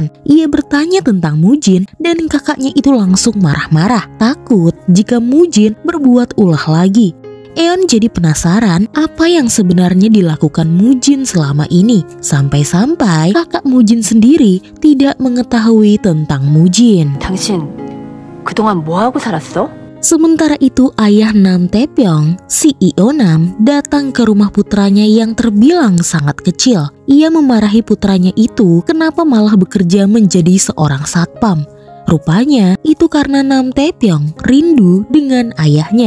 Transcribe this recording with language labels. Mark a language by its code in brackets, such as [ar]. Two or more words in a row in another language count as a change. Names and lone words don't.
[id] Ia bertanya tentang Mujin dan kakaknya itu langsung marah-marah, takut jika Mujin berbuat ulah lagi. Eon jadi penasaran apa yang sebenarnya dilakukan Mujin selama ini. Sampai-sampai kakak Mujin sendiri tidak mengetahui tentang Mujin. [ko] 당신 그동안 뭐 하고 살았어? [id] Sementara itu ayah Nam Taepyeong, CEO Nam, datang ke rumah putranya yang terbilang sangat kecil. Ia memarahi putranya itu kenapa malah bekerja menjadi seorang satpam. Rupanya itu karena Nam Taepyeong rindu dengan ayahnya.